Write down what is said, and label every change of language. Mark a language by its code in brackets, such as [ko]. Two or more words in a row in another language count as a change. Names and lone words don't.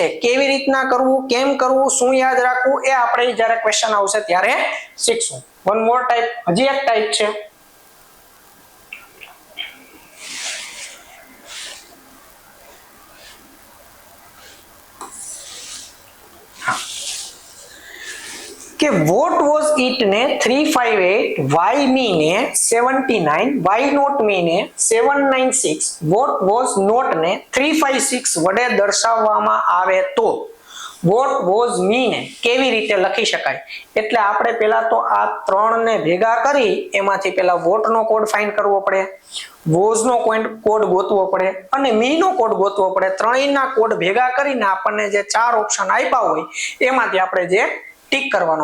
[gu] કેવી રીતના કરવું, કેમ કરવું, શું યાદ રાખવું એ આપણે જ્યારે ક્વેશ્ચન આવશે ત્યારે શીખશું. [en] one more type, [gu] હજી એક ટાઈપ છે કે [en] what was it [gu] ને 358, [en] why me [gu] ને 79, [en] why not me [gu] ને 796, [en] what was not [gu] ને 356 વડે દર્શાવવામાં આવે તો [en] what was me [gu] ને કેવી રીતે લખી શકાય. એટલે આપણે પહેલા તો આ ત્રણને ભેગા કરી એમાંથી પહેલા what નો કોડ ફાઇન્ડ કરવો પડે, was નો કોડ ગોતવો પડે અને me નો કોડ ગોતવો પડે. ત્રણેયના કોડ ભેગા કરીને આપણને જે ચાર ઓપ્શન આપ્યા હોય એમાંથી આપણે જે ટીક કરવાનો.